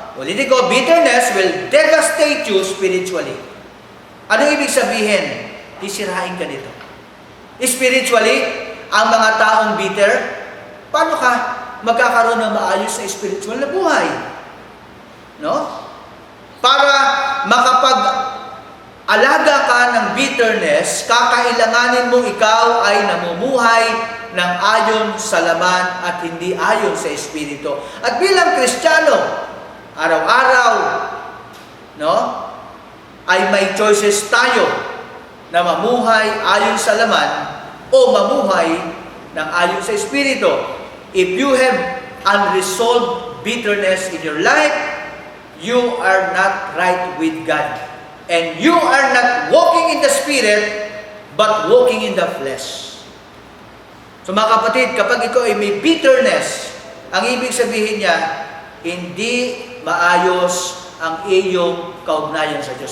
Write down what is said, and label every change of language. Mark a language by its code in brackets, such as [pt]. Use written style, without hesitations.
[tl] Ulitin ko, [en] bitterness will devastate you spiritually. [tl] Ano ibig sabihin? Sisirain ka nito. Spiritually, ang mga taong bitter, paano ka magkakaroon ng maayos na spiritual na buhay? No? Para makapag-alaga ka ng bitterness, kakailanganin mong ikaw ay namumuhay ng ayon sa laman at hindi ayon sa espiritu. At bilang Kristiyano, araw-araw, ay may choices tayo na mamuhay ayon sa laman o mamuhay ng ayon sa espiritu. [en] If you have unresolved bitterness in your life, you are not right with God. And you are not walking in the Spirit, but walking in the flesh. [tl] So mga kapatid, kapag ikaw ay may bitterness, ang ibig sabihin niya, hindi maayos ang iyong kaugnayan sa Diyos.